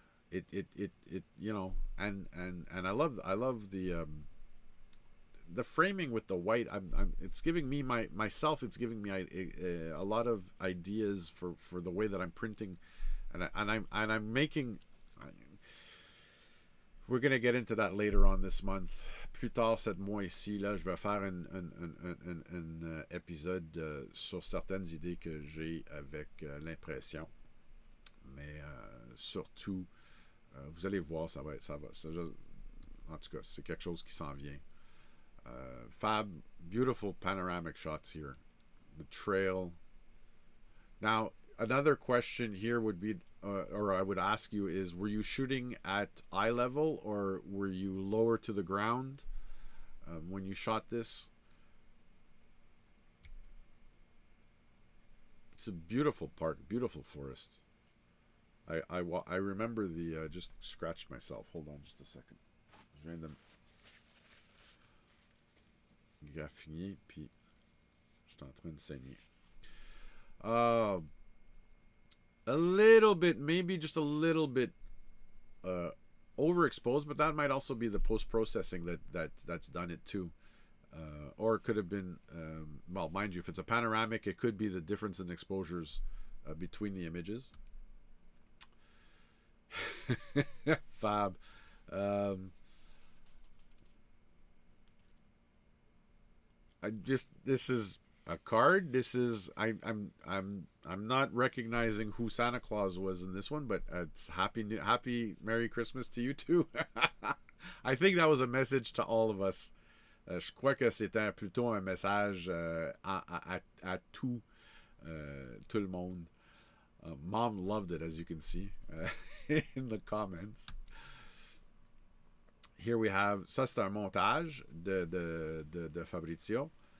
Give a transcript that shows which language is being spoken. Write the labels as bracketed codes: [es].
[en] It you know, and I love the framing with the white. It's giving me myself. It's giving me a lot of ideas for the way that I'm printing, and I'm making. We're gonna get into that later on this month. [fr] Plus tard cette mois-ci, là, je vais faire un épisode sur certaines idées que j'ai avec l'impression. Mais surtout, vous allez voir, ça va. En tout cas, c'est quelque chose qui s'en vient. [en] Fab, beautiful panoramic shots here. The trail. Now, another question here would be, or I would ask you, is were you shooting at eye level or were you lower to the ground when you shot this? It's a beautiful park, beautiful forest. I remember the just scratched myself. Hold on just a second. [fr] Je viens de graffiner puis je suis en train de saigner. [en] A little bit, maybe just a little bit overexposed, but that might also be the post-processing that's done it too. Or it could have been, well, mind you, if it's a panoramic, it could be the difference in exposures between the images. Fab. This is a card. This is I'm not recognizing who Santa Claus was in this one, but it's happy Merry Christmas to you too. I think that was a message to all of us. [fr] Je crois que c'était plutôt un message à tout le monde. [en] Mom loved it, as you can see in the comments. Here we have, [fr] ça c'est un montage de Fabrizio.